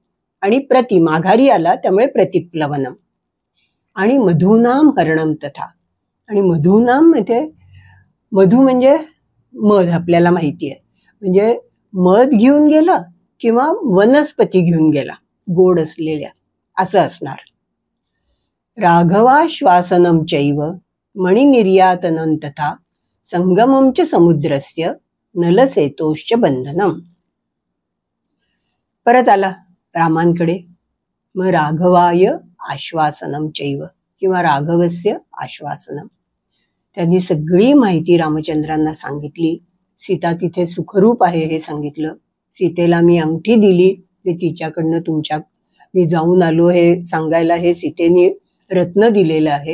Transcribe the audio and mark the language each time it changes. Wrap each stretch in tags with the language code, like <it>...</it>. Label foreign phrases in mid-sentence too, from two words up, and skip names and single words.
<mr>आणि प्रति माघारी आला, त्यामुळे प्रतिप्लवनम. आणि</mr> <sa>मधूनाम हरणम तथा,</sa> <mr>आणि मधूनाम मध्ये मधू म्हणजे मध, आपल्याला माहिती आहे, म्हणजे मध घेऊन गेला किंवा वनस्पती घेऊन गेला गोड असलेल्या, असं असणार.</mr> <sa>राघवाश्वासनम चैव मणिनिर्यातनं तथा संगमम च समुद्रस्य नलसेतोश्च बंधनम.</sa> <mr>परत आला रामांकडे. मग</mr> <sa>राघवाय आश्वासनम चैव</sa> <mr>किंवा</mr> <sa>राघवस्य आश्वासनम,</sa> <mr>त्यांनी सगळी माहिती रामचंद्रांना सांगितली. सीता तिथे सुखरूप आहे हे सांगितलं. सीतेला मी अंगठी दिली, मी तिच्याकडनं मी जाऊन आलो हे सांगायला हे सीतेने रत्न दिलेलं आहे.</mr>